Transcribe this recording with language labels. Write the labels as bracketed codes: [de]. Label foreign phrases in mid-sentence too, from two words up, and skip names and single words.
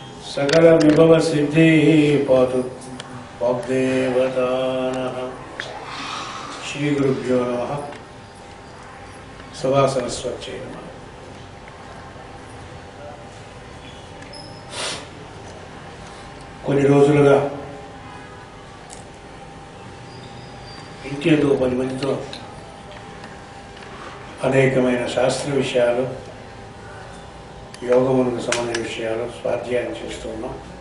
[sa] सकल विभव सिद्धि पातु वाग्देवतानः। श्री गुरुभ्यो नमः। सभा सरस्वत्यै नमः। [te] కొన్ని రోజులుగా ఇంకేదో 10 మందితో అనేకమైన శాస్త్ర విషయాలు, యోగమునకు సంబంధించిన విషయాలు స్వాధ్యాయం చేస్తున్నాం.